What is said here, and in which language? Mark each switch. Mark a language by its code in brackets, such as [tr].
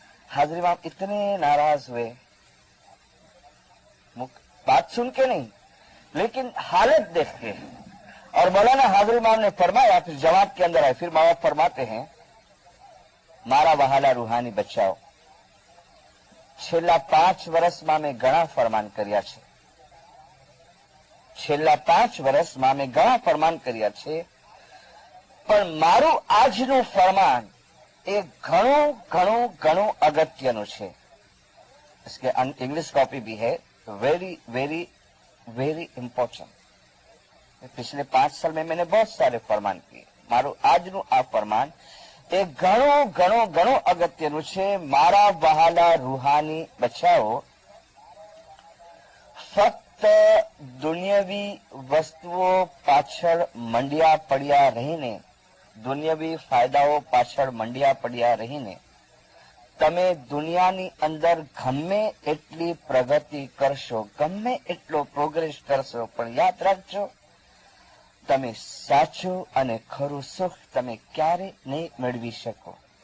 [hi] हाजिर इमाम इतने नाराज हुए, बात सुन के नहीं लेकिन हालत देख के. और मौलाना हाजिर इमाम ने फरमाया, फिर जवाब के अंदर आए, फिर माँ बाप फरमाते हैं, [gu] मारा वहाला रूहानी बच्चाओ, છેલ્લા 5 વર્ષમાં મેં ઘણા ફરમાન કર્યા છે, છેલ્લા 5 વર્ષમાં મેં ઘણા ફરમાન કર્યા છે, પણ મારું આજનું ફરમાન એ ઘણું ઘણું ઘણું અગત્યનું છે. [hi] इसके इंग्लिश कॉपी भी है, [en] Very very very important. [hi] पिछले 5 साल में मैंने बहुत सारे फरमान किए, [gu] मारू આજનું આ ફરમાન એ ઘણું ઘણું ઘણું અગત્યનું છે. મારા વહાલા રૂહાની બચ્ચાઓ, ફક્ત દુનિયાવી વસ્તુઓ પાછળ મંડ્યા પડ્યા રહીને, દુનિયાવી ફાયદાઓ પાછળ મંડ્યા પડ્યા રહીને તમે દુનિયાની અંદર ગમે એટલી પ્રગતિ કરશો, ગમે એટલો પ્રોગ્રેસ કરશો, પણ યાદ રાખજો તમે સાચું અને ખરું સુખ તમે ક્યારે નહીં મેળવી શકો.